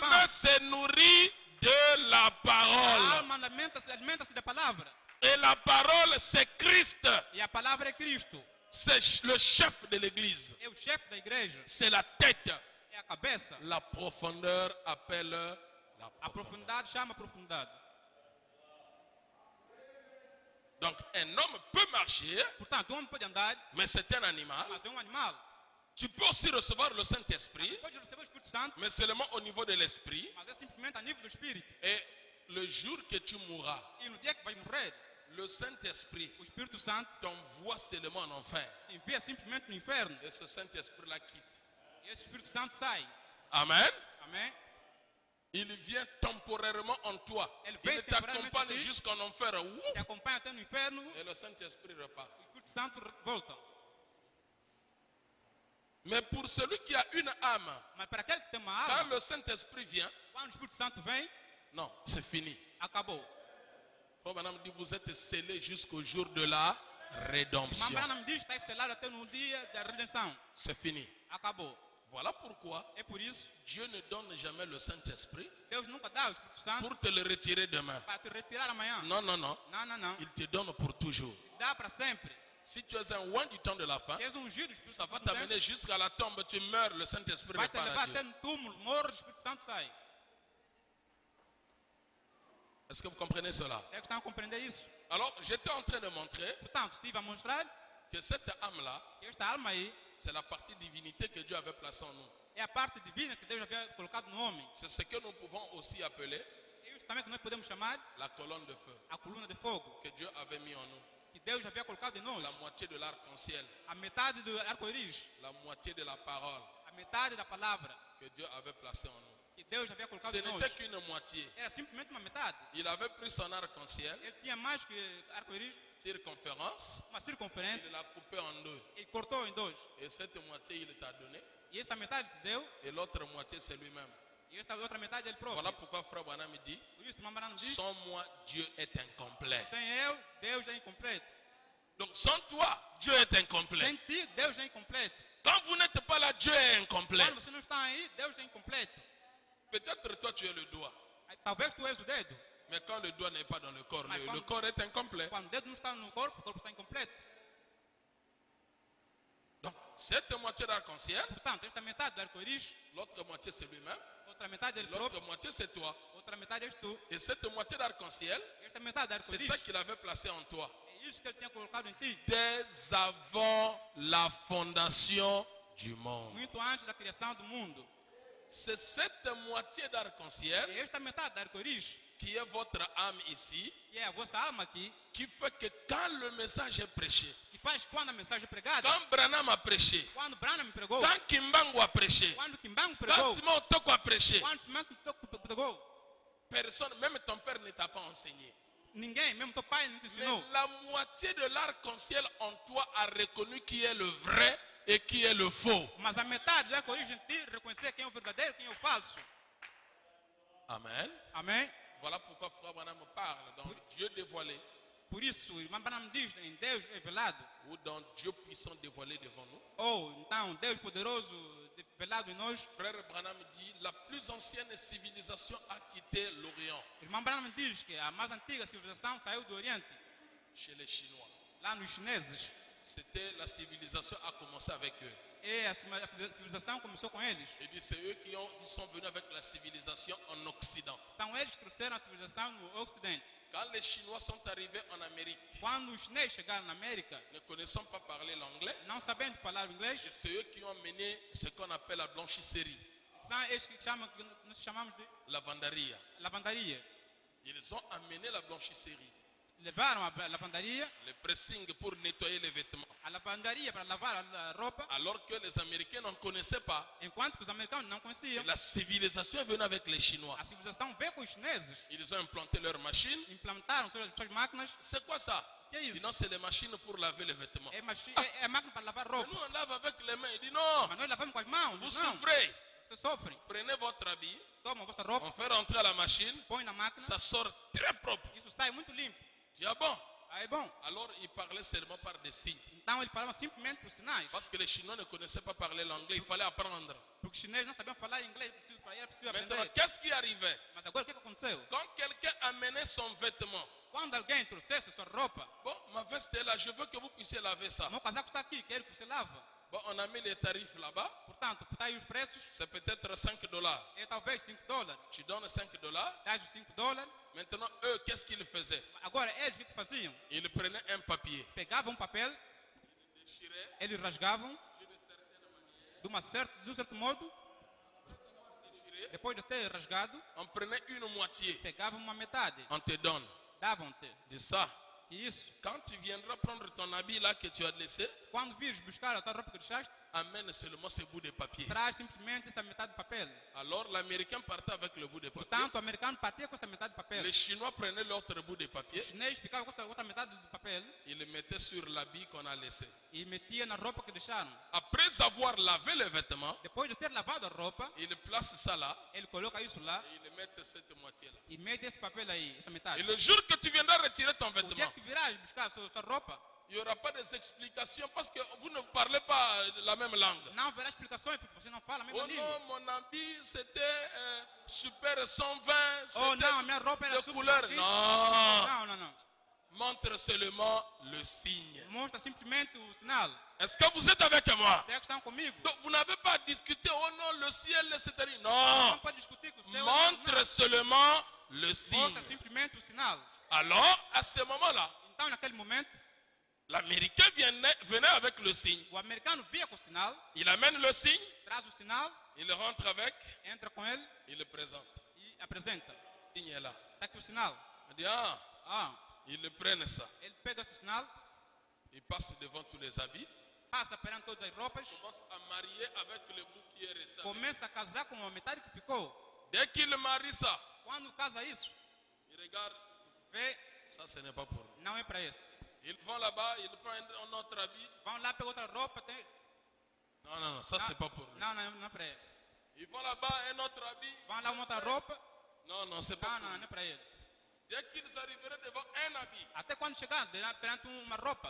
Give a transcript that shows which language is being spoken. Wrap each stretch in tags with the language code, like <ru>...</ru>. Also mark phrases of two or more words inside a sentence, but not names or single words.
<pt>pão.</pt> <fr>se nourrit de la</fr> <pt>A</pt> <fr>parole.</fr> <pt>alma alimenta-se da palavra.</pt> <fr>Et la parole, c'est Christ.</fr> <pt>E a palavra é Cristo.</pt> <fr>C'est le chef de l'église.</fr> <pt>É o chefe da igreja.</pt> <fr>C'est la tête.</fr> <pt>É a cabeça.</pt> <fr>La profondeur appelle la</fr> <pt>A</pt> <fr>profondeur.</fr> <pt>profundidade chama a profundidade.</pt> <fr>Donc un homme peut marcher,</fr> <pt>Portanto, o homem pode andar,</pt> <fr>mais c'est un animal.</fr> <pt>mas é um animal.</pt> <fr>Tu peux aussi recevoir le Saint-Esprit,</fr> <pt>Pode receber o Espírito Santo,</pt> <fr>mais seulement au niveau de l'esprit.</fr> <pt>mas é simplesmente a nível do Espírito.</pt> <fr>Et le jour que tu mourras,</fr> <pt>E no dia que vai morrer,</pt> <fr>le Saint-Esprit</fr> <pt>o Espírito Santo</pt> <fr>t'envoie seulement en enfer.</fr> <pt>envia simplesmente no inferno.</pt> <fr>Et ce Saint-Esprit-là quitte.</fr> <pt>E esse Espírito Santo sai.</pt> <fr>Amen.</fr> <pt>Amém?</pt> <fr>Il vient temporairement en toi. Elle Il vient t'accompagne temporairement en toi. jusqu'en enfer. Ouh.</fr> <pt>Te acompanha até no inferno.</pt> <fr>Et le Saint-Esprit repart.</fr> <pt>O Espírito Santo volta.</pt> <fr>Mais pour celui qui a une âme,</fr> <pt>Mas para aquele que tem uma</pt> <fr>quand</fr> <pt>alma,</pt> <fr>le Saint-Esprit vient,</fr> <pt>quando o Espírito Santo vem,</pt> <fr>non, c'est fini.</fr> <pt>acabou.</pt> <fr>Frère Branham dit, vous êtes scellés jusqu'au jour de la</fr> <pt>Irmã</pt> <fr>rédemption.</fr> <pt>Branham diz que está selado até no dia da redenção.</pt> <fr>C'est fini.</fr> <pt>Acabou.</pt> <fr>Voilà pourquoi</fr> <pt>É por isso,</pt> <fr>Dieu ne donne jamais le Saint-Esprit</fr> <pt>Deus nunca dá o Espírito Santo</pt> <fr>pour te le retirer demain.</fr> <pt>para te retirar amanhã.</pt> <fr>Non, non, non.</fr> <pt>Não, não, não.</pt> <fr>Il te donne pour toujours.</fr> <pt>Dá para sempre.</pt> <fr>Si tu es un oint du temps de la fin,</fr> <pt>És ungido, o Espírito</pt> <fr>ça va</fr> <pt>Santo vem,</pt> <fr>t'amener jusqu'à la tombe, tu meurs, le Saint-Esprit</fr> <pt>vai te</pt> <fr>repart</fr> <pt>levar</pt> <fr>à</fr> <pt>até</pt> <fr>Dieu.</fr> <pt>no túmulo, morre, o Espírito Santo sai.</pt> <fr>Est-ce que vous comprenez cela?</fr> <pt>É que estão a compreender isso.</pt> <fr>Alors, j'étais en train de montrer</fr> <pt>Portanto, estive a mostrar</pt> <fr>que cette âme-là,</fr> <pt>que esta alma aí</pt> <fr>c'est la partie divinité que Dieu avait placée en nous.</fr> <pt>é a parte divina que Deus havia colocado no homem.</pt> <fr>C'est ce que nous pouvons aussi appeler</fr> <pt>É isso também que nós podemos chamar</pt> <fr>la colonne de feu</fr> <pt>a coluna de fogo,</pt> <fr>que Dieu avait mis en nous.</fr> <pt>que Deus havia colocado em nós.</pt> <fr>La moitié de l'arc-en-ciel,</fr> <pt>A metade do arco-íris,</pt> <fr>la moitié de la parole</fr> <pt>a metade da palavra</pt> <fr>que Dieu avait placée en nous.</fr> <pt>que Deus havia colocado</pt> <fr>Ce</fr> <pt>em</pt> <fr>n'était</fr> <pt>nós.</pt> <fr>qu'une moitié.</fr> <pt>Era simplesmente uma metade.</pt> <fr>Il avait pris son arc-en-ciel,</fr> <pt>Ele tinha mais que arco-íris,</pt> <fr>circonférence,</fr> <pt>uma circunferência,</pt> <fr>il l'a coupé en deux.</fr> <pt>e cortou em dois.</pt> <fr>Et cette moitié, il t'a donné.</fr> <pt>E esta metade que deu,</pt> <fr>Et l'autre moitié, c'est lui-même.</fr> <pt>e esta outra metade ele próprio.</pt> <fr>Voilà pourquoi Frère Branham dit,</fr> <pt>Por isso, irmã Branham diz,</pt> <fr>sans moi, Dieu est incomplet.</fr> <pt>sem eu, Deus é incompleto.</pt> <fr>Donc sans toi, Dieu est incomplet.</fr> <pt>Sem ti, Deus é incompleto.</pt> <fr>Quand vous n'êtes pas là, Dieu est incomplet.</fr> <pt>Quando você não está aí, Deus é incompleto.</pt> <fr>Peut-être toi, tu es le doigt.</fr> <pt>Talvez tu és o dedo.</pt> <fr>Mais quand le doigt n'est pas dans le corps, Mais le quand- corps est incomplet.</fr> <pt>Quando o dedo não está no corpo, o corpo está incompleto.</pt> <fr>Donc cette moitié d'arc-en-ciel,</fr> <pt>Portanto, esta metade do arco-íris,</pt> <fr>l'autre moitié, c'est lui-même.</fr> <pt>outra metade dele</pt> <fr>L'autre</fr> <pt>próprio,</pt> <fr>moitié, c'est toi.</fr> <pt>outra metade és tu.</pt> <fr>Et cette moitié d'arc-en-ciel,</fr> <pt>Esta metade do</pt> <fr>c'est</fr> <pt>arco-íris,</pt> <fr>ça qu'il avait placé en toi.</fr> <pt>é isso que ele tinha colocado em ti.</pt> <fr>Dès avant la fondation du monde.</fr> <pt>Muito antes da criação do mundo.</pt> <fr>C'est cette moitié d'arc-en-ciel</fr> <pt>É esta metade do arco-íris,</pt> <fr>qui est votre âme ici,</fr> <pt>que é a vossa alma aqui,</pt> <fr>qui fait que quand le message est prêché,</fr> <pt>que faz quando a mensagem é pregada,</pt> <fr>quand Branham a prêché,</fr> <pt>quando Branham pregou,</pt> <fr>quand Kimbangu a prêché,</fr> <pt>quando Kimbangu</pt> <fr>quand</fr> <pt>pregou,</pt> <fr>Simon Otoko a prêché,</fr> <pt>quando Simão pregou,</pt> <fr>personne, même ton père ne t'a pas enseigné.</fr> <pt>ninguém, mesmo teu pai, não te</pt> <fr>Mais</fr> <pt>ensinou.</pt> <fr>la moitié de l'arc-en-ciel en toi a reconnu qui est le vrai et qui est le faux.</fr> <pt>Mas a metade do arco-íris em ti reconhecer quem é o verdadeiro e quem é o falso.</pt> <fr>Amen.</fr> <pt>Amém?</pt> <fr>Voilà pourquoi Frère Branham parle dans Dieu dévoilé</fr> <pt>Por isso, o irmão Branham diz em Deus revelado,</pt> <fr>ou dans Dieu puissant dévoilé devant nous.</fr> <pt>ou então Deus poderoso revelado em nós.</pt> <fr>Frère Branham dit la plus ancienne civilisation a quitté l'Orient</fr> <pt>O irmão Branham diz que a mais antiga civilização saiu do Oriente,</pt> <fr>chez les Chinois.</fr> <pt>lá nos chineses.</pt> <fr>C'était la civilisation a commencé avec eux.</fr> <pt>E a civilização começou com eles.</pt> <fr>Il dit c'est eux qui sont venus avec la civilisation en Occident.</fr> <pt>São eles que trouxeram a civilização no Ocidente.</pt> <fr>Quand les Chinois sont arrivés en Amérique,</fr> <pt>Quando os chineses chegaram na América,</pt> <fr>ne connaissant pas parler l'anglais,</fr> <pt>não sabendo falar o inglês,</pt> <fr>et c'est eux qui ont mené ce qu'on appelle la blanchisserie,</fr> <pt>são eles que nós chamamos de</pt> <fr>la vendaria.</fr> <pt>lavandaria.</pt> <fr>Ils ont amené la blanchisserie,</fr> <pt>Levaram a lavandaria,</pt> <fr>le pressing pour nettoyer les vêtements.</fr> <pt>a lavandaria para lavar a roupa,</pt> <fr>Alors que les Américains n'en connaissaient pas.</fr> <pt>enquanto que os americanos não conheciam.</pt> <fr>Et la civilisation est venue avec les Chinois.</fr> <pt>A civilização veio com os chineses,</pt> <fr>Ils ont implanté leurs machines.</fr> <pt>implantaram suas máquinas.</pt> <fr>C'est quoi ça?</fr> <pt>Que é</pt> <fr>Il dit</fr> <pt>isso?</pt> <fr>non, c'est les machines pour laver les vêtements.</fr> <pt>É máquina para lavar</pt> <fr>Mais</fr> <pt>roupa.</pt> <fr>nous, on lave avec les mains.</fr> <pt>Il dit non, Mas nós lavamos com as mãos.</pt> <fr>vous</fr> <pt>Não,</pt> <fr>souffrez.</fr> <pt>você sofre.</pt> <fr>Prenez votre habit,</fr> <pt>Toma a vossa roupa,</pt> <fr>on fait rentrer à la machine,</fr> <pt>põe na máquina,</pt> <fr>ça sort très propre.</fr> <pt>isso sai muito limpo.</pt> <fr>Tu dis ah bon?</fr> <pt>Aí é bom.</pt> <fr>Alors il parlait seulement par des signes.</fr> <pt>Então ele falava simplesmente por sinais.</pt> <fr>Parce que les Chinois ne connaissaient pas parler l'anglais, il fallait apprendre.</fr> <pt>Porque os chineses não sabiam falar inglês, era preciso</pt> <fr>Maintenant,</fr> <pt>aprender.</pt> <fr>qu'est-ce qui arrivait?</fr> <pt>Mas agora o que aconteceu?</pt> <fr>Quand quelqu'un amenait son vêtement,</fr> <pt>Quando alguém trouxesse sua roupa,</pt> <fr>bon, ma veste est là, je veux que vous puissiez laver ça.</fr> <pt>meu casaco está aqui, quero que você lava.</pt> <fr>Bon, on a mis les tarifs là-bas,</fr> <pt>Portanto, está aí os preços,</pt> <fr>c'est peut-être $5.</fr> <pt>é talvez $5.</pt> <fr>Tu donnes $5.</fr> <pt>Dás os $5.</pt> <fr>Maintenant, eux, qu'est-ce qu'ils faisaient?</fr> <pt>Agora, eles o que faziam?</pt> <fr>Ils prenaient un papier,</fr> <pt>Pegavam um papel,</pt> <fr>déchiraient,</fr> <pt>eles rasgavam de um certo modo.</pt> <fr>déchiraient,</fr> <pt>Depois de ter rasgado,</pt> <fr>on prenait une moitié,</fr> <pt>pegavam uma metade,</pt> <fr>on te donne.</fr> <pt>davam-te.</pt> <fr>De ça,</fr> <pt>E isso,</pt> <fr>quand tu viendras prendre ton habit là que tu as laissé,</fr> <pt>quando vires buscar a tua roupa que deixaste,</pt> <fr>amène seulement ce bout de papier.</fr> <pt>traz simplesmente essa metade de papel.</pt> <fr>Alors l'Américain partait avec le bout de papier.</fr> <pt>Portanto, o americano partia com essa metade de papel.</pt> <fr>Les Chinois prenaient l'autre bout de papier.</fr> <pt>O chinês ficava com outra metade de papel</pt> <fr>Ils le mettaient sur l'habit qu'on a laissé.</fr> <pt>e metia na roupa que deixaram.</pt> <fr>Après avoir lavé les vêtements,</fr> <pt>Depois de ter lavado a roupa,</pt> <fr>ils placent ça là</fr> <pt>ele coloca isso lá</pt> <fr>et ils mettent cette moitié-là.</fr> <pt>e mete esse papel aí, essa metade.</pt> <fr>Et le jour que tu viendras retirer ton</fr> <pt>O dia</pt> <fr>vêtement,</fr> <pt>que virás buscar sua roupa,</pt> <fr>il n'y aura pas des explications parce que vous ne parlez pas la même langue.</fr> <pt>não haverá explicações porque você não fala a mesma</pt> <fr>Oh</fr> <pt>língua.</pt> <fr>non, mon habit c'était super 120,</fr> <pt>Oh não, a minha</pt> <fr>c'était</fr> <pt>roupa era</pt> <fr>de</fr> <pt>super</pt> <fr>couleur.</fr> <pt>isso.</pt> <fr>Non,</fr> <pt>Não.</pt> <fr>montre seulement le signe.</fr> <pt>Mostra simplesmente o sinal.</pt> <fr>Est-ce que vous êtes avec moi?</fr> <pt>Será que estão comigo?</pt> <fr>Donc vous n'avez pas à discuter, oh non, le ciel, etc.</fr> <pt>Não</pt> <fr>Non,</fr> <pt>pode discutir com o céu.</pt> <fr>montre seulement le signe.</fr> <pt>Mostra simplesmente o sinal.</pt> <fr>Alors, à ce moment-là,</fr> <pt>Então, naquele momento,</pt> <fr>l'Américain venait avec le signe.</fr> <pt>o americano via com o sinal,</pt> <fr>Il amène le signe,</fr> <pt>traz o sinal,</pt> <fr>il rentre avec,</fr> <pt>entra com ele</pt> <fr>il le présente.</fr> <pt>e apresenta.</pt> <fr>Le signe est là.</fr> <pt>Está aqui o sinal.</pt> <fr>On dit, ah,</fr> <pt>Ah,</pt> <fr>ils le prennent ça.</fr> <pt>ele pega esse sinal,</pt> <fr>Il passe devant tous les habits,</fr> <pt>passa perante todas as roupas,</pt> <fr>commence à marier avec le bout qui est resté.</fr> <pt>começa a casar com a metade que ficou.</pt> <fr>Dès qu'il marie ça,</fr> <pt>Quando casa isso,</pt> <fr>il regarde,</fr> <pt>vê,</pt> <fr>ça ce n'est pas pour nous.</fr> <pt>não é para isso.</pt> <fr>Ils vont là-bas, ils prennent un autre habit.</fr> <pt>Vão lá, pegam outra roupa, tem...</pt> <fr>Non, ça c'est pas pour nous.</fr> <pt>Não é para ele.</pt> <fr>Ils vont là-bas, un autre habit.</fr> <pt>Vão lá, uma outra roupa,</pt> <fr>Non, c'est pas pour</fr> <pt>não</pt> <fr>nous.</fr> <pt>é para ele.</pt> <fr>Dès qu'ils arriveraient devant un habit,</fr> <pt>Até quando chegar perante uma roupa,</pt>